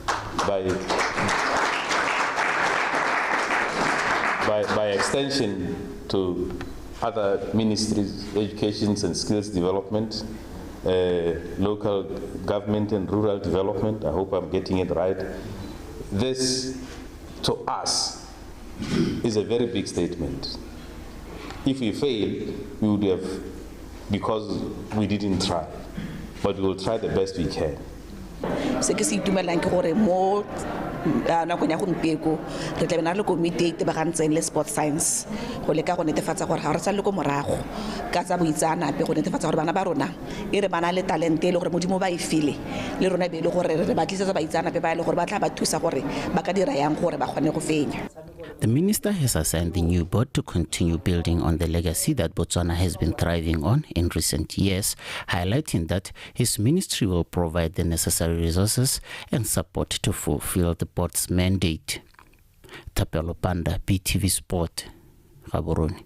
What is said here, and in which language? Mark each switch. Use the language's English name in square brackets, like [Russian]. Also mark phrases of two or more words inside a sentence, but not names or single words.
[English] By extension to other ministries, education and skills development, local government and rural development, I hope I'm getting it right. This, to us, is a very big statement. If we fail, we would have, because we didn't try, but we will try the best we can. [Tswana] Nako ya gompieko re tla bena le komite e tebagantseng le [English] sport science [Tswana] go leka go netefatsa gore ga re tsa le go morago ka tsa boitseanape go netefatsa gore bana ba rona e re bana le talente le gore modimo ba e file le rona be le gore re ba tlisetsa baitseanape ba le gore ba tla ba thusa gore ba ka dira yang gore ba kgone go fenya. [English] The minister has assigned the new board to continue building on the legacy that Botswana has been thriving on in recent years, highlighting that his ministry will provide the necessary resources and support to fulfill the board's mandate. Tapelo Panda, BTV Sport, Gaborone.